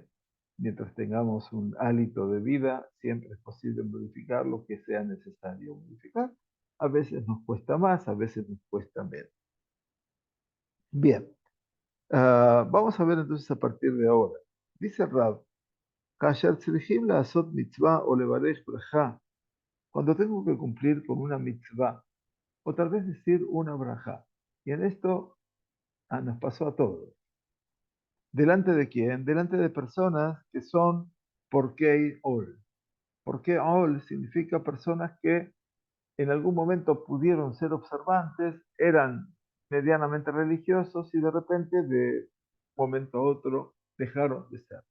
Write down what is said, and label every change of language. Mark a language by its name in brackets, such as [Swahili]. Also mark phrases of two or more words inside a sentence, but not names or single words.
[Spanish] Mientras tengamos un hálito de vida, siempre es posible modificar lo que sea necesario modificar. A veces nos cuesta más, a veces nos cuesta menos. Bien, vamos a ver entonces a partir de ahora. Dice Rab, [Hebrew] "כאשר צריכים לעשות מצווה או לברך ברכה", [Spanish] cuando tengo que cumplir con una mitzvah, o tal vez decir una braja. Y en esto nos pasó a todos. ¿Delante de quién? Delante de personas que son [Hebrew] פורקי עול. פורקי עול [Spanish] significa personas que en algún momento pudieron ser observantes, eran medianamente religiosos y de repente, de un momento a otro, dejaron de ser.